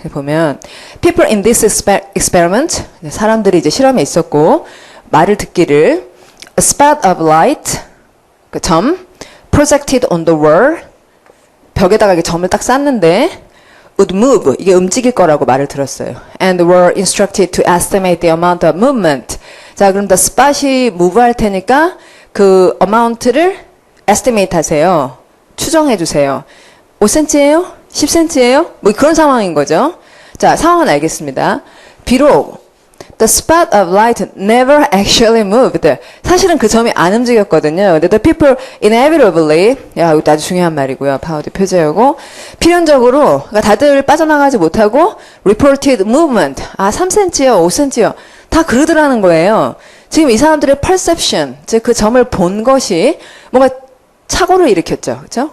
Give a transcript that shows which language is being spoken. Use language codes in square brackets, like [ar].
[ko] 보면 [en] people in this experiment [ko] 사람들이 이제 실험에 있었고 말을 듣기를 [en] a spot of light [ko] 그 점 [en] projected on the wall [ko] 벽에다가 이렇게 점을 딱 쌌는데 [en] would move [ko] 이게 움직일 거라고 말을 들었어요. [en] And were instructed to estimate the amount of movement. [ko] 자, 그럼 the spot이 move 할 테니까 그 amount를 estimate 하세요. 추정해 주세요. 5cm예요? 10cm예요? 뭐 그런 상황인 거죠. 자, 상황은 알겠습니다. 비록 [en] the spot of light never actually moved. [ko] 사실은 그 점이 안 움직였거든요. 근데 [en] the people inevitably, [ko] 야, 이것도 아주 중요한 말이고요. 파워드 표제어고 필연적으로 그러니까 다들 빠져나가지 못하고 [en] reported movement. [ko] 3cm요, 5cm요. 다 그러더라는 거예요. 지금 이 사람들의 perception, 즉 그 점을 본 것이 뭔가 착오를 일으켰죠. 그렇죠?